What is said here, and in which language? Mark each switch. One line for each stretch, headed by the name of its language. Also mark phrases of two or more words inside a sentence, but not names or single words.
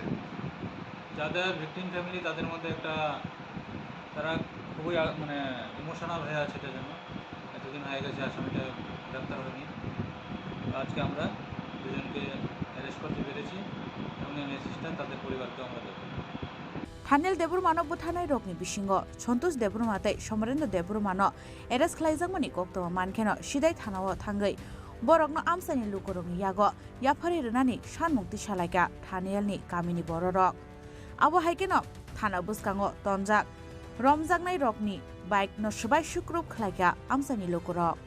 Bangla: যাদের
English: victim family
Bangla: তাদের মধ্যে একটা তারা খুবই মানে ইমোশনাল হয়ে আছে এটার জন্য। এতদিন হয়ে গেছে আসামিটা গ্রেপ্তার হয়নি। আজকে আমরা দুজনকে অ্যারেস্ট করতে পেরেছি এবং এই মেসেজটা তাদের পরিবারকে আমরা দেবো।
Kok Borok: थानियाल देबबर्मानो बुथारनाय रगनि बिसिंग सन्तोष देबबर्माते समरेन्द्र देबबर्मानो एरेस्ट खालायजाकमनि कक्टमा मानखेनो सिदाय थानाव थांगै बरगनो आमसानि लुकरगनि याग याफारि रोनानि सानमुक्ति सालायगा थानियालनि गामिनि बररक आबो हायकेनो थाना बुसकांगो तनजाक रमजाकनाय रगनि बाइक न सुबाय सुक्रुब खालायगा आमसानि लुकरक